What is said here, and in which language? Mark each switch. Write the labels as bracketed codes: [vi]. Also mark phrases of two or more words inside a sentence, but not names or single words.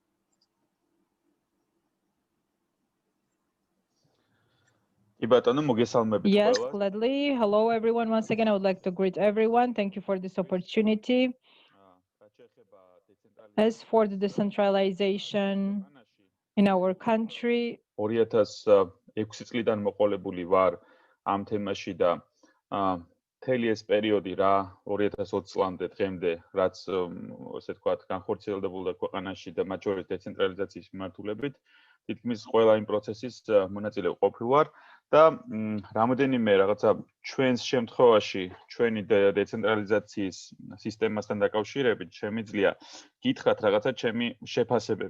[en] Yes, gladly. Hello, everyone. Once again, I would like to greet everyone. Thank you for this opportunity. As for the decentralization in our country, [ka] 2006 წლიდან მოყოლებული ვარ ამ თემაში და მთელი ეს პერიოდი რა 2020 წლამდე დღემდე რაც ასე ვთქვათ განხორციელდებოდა ქვეყანაში და მათ შორის დეცენტრალიზაციის მიმართულებით თითქმის ყველა იმ პროცესის მონაწილე ყოფილ ვარ და რამოდენიმე რაღაცა ჩვენს შემთხვევაში ჩვენი დეცენტრალიზაციის სისტემასთან დაკავშირებით შემიძლია გითხრათ რაღაცა ჩემი შეფასებები.